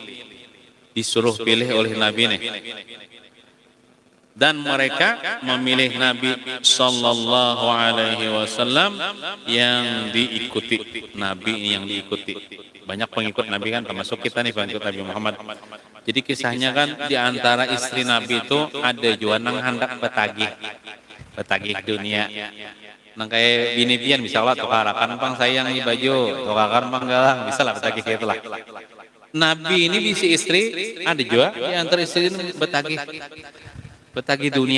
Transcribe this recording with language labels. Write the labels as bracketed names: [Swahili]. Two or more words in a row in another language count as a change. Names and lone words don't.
[Indonesian] Disuruh pilih oleh Nabi nih. Dan mereka memilih Nabi [Arabic] Sallallahu Alaihi Wasallam [Indonesian] yang diikuti, Nabi yang diikuti. Banyak pengikut Nabi kan, termasuk kita nih pengikut Nabi Muhammad. [Banjar] Jadi kisahnya kan di antara istri Nabi itu ada juga nang hendak betagih dunia. Nang kayak bini pian bisa lah tukarakan pang sayang di baju, tukarakan pang galang, bisa lah betagih kayak itulah. Nabi ini bisi istri ada juga di antara istri ini betagih dunia.